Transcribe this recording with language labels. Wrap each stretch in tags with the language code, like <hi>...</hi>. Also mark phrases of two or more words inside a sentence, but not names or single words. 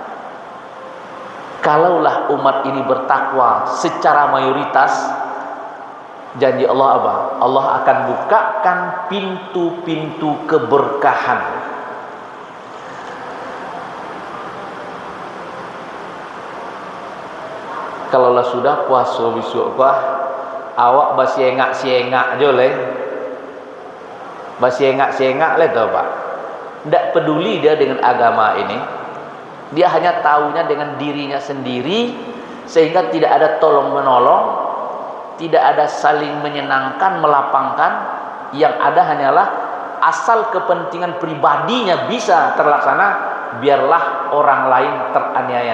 <id>Kalaulah umat ini bertakwa secara mayoritas, janji Allah apa? Allah akan bukakan pintu-pintu keberkahan.</id> <min>Kalaulah sudah puasa besok awak basiengak-siengak aja leh. Basiengak-siengak leh tau Pak.</min> <id>Tidak peduli dia dengan agama ini. Dia hanya tahunya dengan dirinya sendiri, sehingga tidak ada tolong menolong, tidak ada saling menyenangkan, melapangkan. Yang ada hanyalah asal kepentingan pribadinya bisa terlaksana, biarlah orang lain teraniaya.</id>